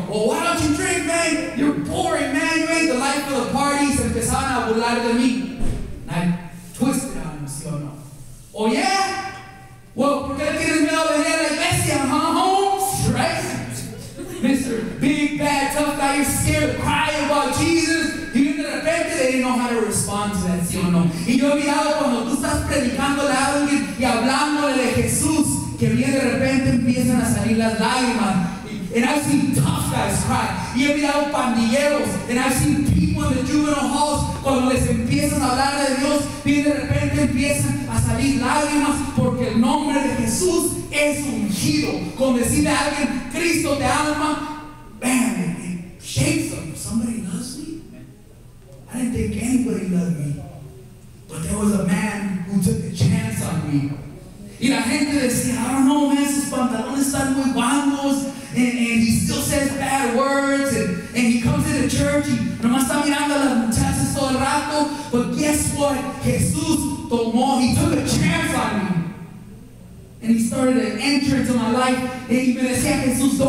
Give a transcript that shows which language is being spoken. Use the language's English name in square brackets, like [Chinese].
[English] Well, why don't you drink, man? You're boring, man, you ain't the life of the party. [Spanish] Se empezaban a burlar de mí. [English] And I twisted on them, [Spanish] ¿sí o no? [English] Oh yeah? Well, [Spanish] ¿por qué le tienes miedo a venir a la iglesia, huh, Holmes? [English] Right? Mr. Big, bad, tough guy, you're scared to cry about Jesus. [Spanish] Y de repente [English] they didn't know how to respond to that, [Spanish] ¿sí o no? Y yo he mirado cuando tú estás predicándole a alguien y hablándole de Jesús, que bien de repente empiezan a salir las lágrimas. [English] And I've seen tough guys cry. [Spanish] Y he mirado pandilleros. [English] And I've seen people in the juvenile halls, [Spanish] cuando les empiezan a hablar de Dios, bien de repente empiezan a salir lágrimas porque el nombre de Jesús es ungido. Con decirle a alguien, Cristo te ama, man, [English] it shakes them. Somebody loves me. I didn't think anybody loved me. But there was a man who took a chance on me. [Spanish] Y la gente decía, [English] I don't know, man, [Spanish] sus pantalones están muy bajos, [English] and he still says bad words, and he comes into church [Spanish] y nomás está mirando a las muchachas todo el rato. [English] But guess what? [Spanish] Jesús tomó, [English] he took a chance on me. And he started to enter into my life. [Spanish] Y me decía, [English] Jesús,